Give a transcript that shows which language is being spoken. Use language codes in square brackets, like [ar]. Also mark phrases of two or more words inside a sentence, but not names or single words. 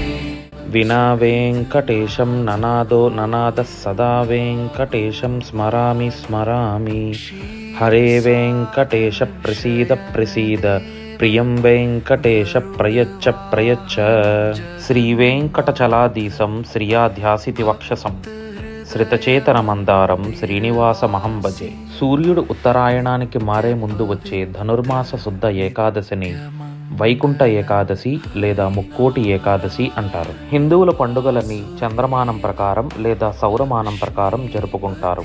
[sa] विना वेङ्कटेशं ननादो ननादः सदा वेङ्कटेशं स्मरामि स्मरामि। हरे वेङ्कटेश प्रसीद प्रसीद प्रियं वेङ्कटेश प्रयच्छ प्रयच्छ। श्रीवेङ्कटचलाधीशं श्रियाध्यासिति वक्षसं श्रितचेतनमन्दारं श्रीनिवासमहं भजे. [te] సూర్యుడు ఉత్తరాయణానికి మారే ముందు వచ్చే ధనుర్మాస శుద్ధ ఏకాదశిని వైకుంఠ ఏకాదశి లేదా ముక్కోటి ఏకాదశి అంటారు. హిందువుల పండుగలని చంద్రమానం ప్రకారం లేదా సౌరమానం ప్రకారం జరుపుకుంటారు.